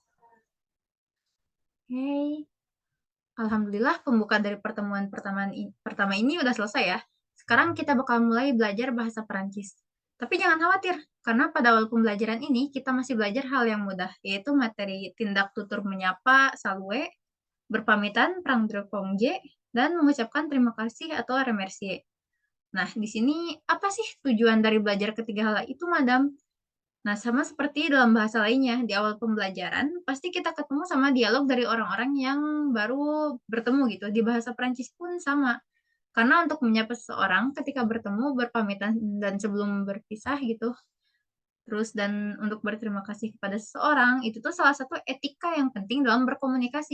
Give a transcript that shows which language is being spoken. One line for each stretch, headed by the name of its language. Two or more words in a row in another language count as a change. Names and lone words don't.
Indonesian: Hey, Alhamdulillah pembukaan dari pertama ini udah selesai ya. Sekarang kita bakal mulai belajar bahasa Perancis. Tapi jangan khawatir, karena pada awal pembelajaran ini kita masih belajar hal yang mudah, yaitu materi tindak tutur menyapa, salue, berpamitan,
French: prang de congé,
Indonesian: dan mengucapkan terima kasih atau remercier. Nah, di sini apa sih tujuan dari belajar ketiga hal itu, Madam? Nah, sama seperti dalam bahasa lainnya, di awal pembelajaran, pasti kita ketemu sama dialog dari orang-orang yang baru bertemu gitu. Di bahasa Prancis pun sama. Karena untuk menyapa seseorang ketika bertemu, berpamitan, dan sebelum berpisah gitu, terus dan untuk berterima kasih kepada seseorang, itu tuh salah satu etika yang penting dalam berkomunikasi.